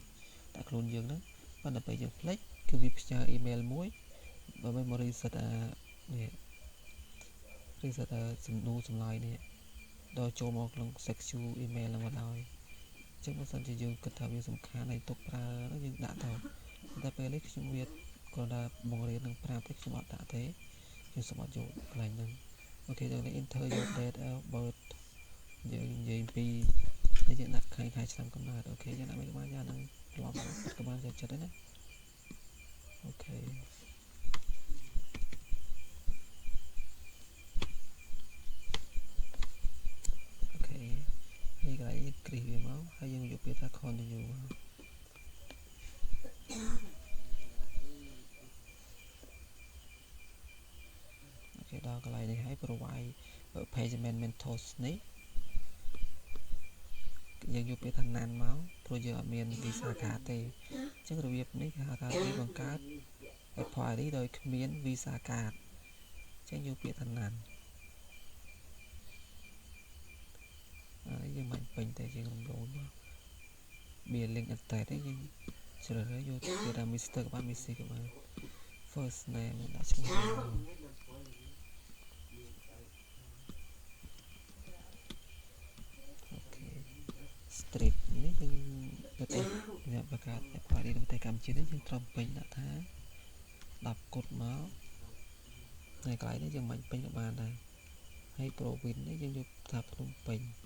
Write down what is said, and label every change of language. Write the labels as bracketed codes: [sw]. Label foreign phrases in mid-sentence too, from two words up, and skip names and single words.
[km] តែខ្លួនយើងហ្នឹងប៉ុន្តែពេលយើងផ្លេចគឺវាផ្ញើអ៊ីមែលមួយបើមិនមក reset នេះ reset សំណួរចម្លើយនេះដល់ ចូលមកក្នុង section email ហ្នឹងមកហើយអញ្ចឹងបើសិនជាយើងគិតថាវាសំខាន់ហើយទុកប្រើយើងដាក់ទៅតែពេលនេះខ្ញុំវាគាត់ថាបង្រៀននឹងប្រាប់តែខ្ញុំអត់ដាក់ទេខ្ញុំសូមអត់យកកន្លែងហ្នឹងអូខេដល់នេះ [en] enter your date of birth [km] យើងនិយាយពីយើងដាក់ខែឆ្នាំកំណើតអូខេយើងដាក់មិនបានយ៉ាងហ្នឹងត្រឡប់មកក៏បានចិត្តដែរណាអូខេ នេះកន្លែងគ្រីសវាមកហើយយើងយកពាក្យថា continue មកអូខេដល់កន្លែងនេះហើយ [en] provide payment methods [km] នេះ យើងយកពាក្យថា none មកព្រោះយើងអត់មាន [en] visa card [km] ទេអញ្ចឹងរបៀបនេះគេហៅថាវាបង្កើត Apple ID ដោយគ្មាន [en] visa card [km] អញ្ចឹងយកពាក្យថា none យើងមិនពេញតែយើងរំលងមកវា [en] link attach [km] ទេយើងជ្រើសរើសយកពាក្យថា Mr ក៏បាន Missy ក៏បាន [en] first name [km] ដាក់ឈ្មោះ អូខេ street នេះយើងប្រទេសអ្នកបង្កើត Apple ID នៅប្រទេសកម្ពុជានេះយើងត្រូវពេញដាក់ថា10គុតមកនៅកន្លែងនេះយើងមិនពេញក៏បានដែរហើយ province នេះយើងយកថាភ្នំពេញ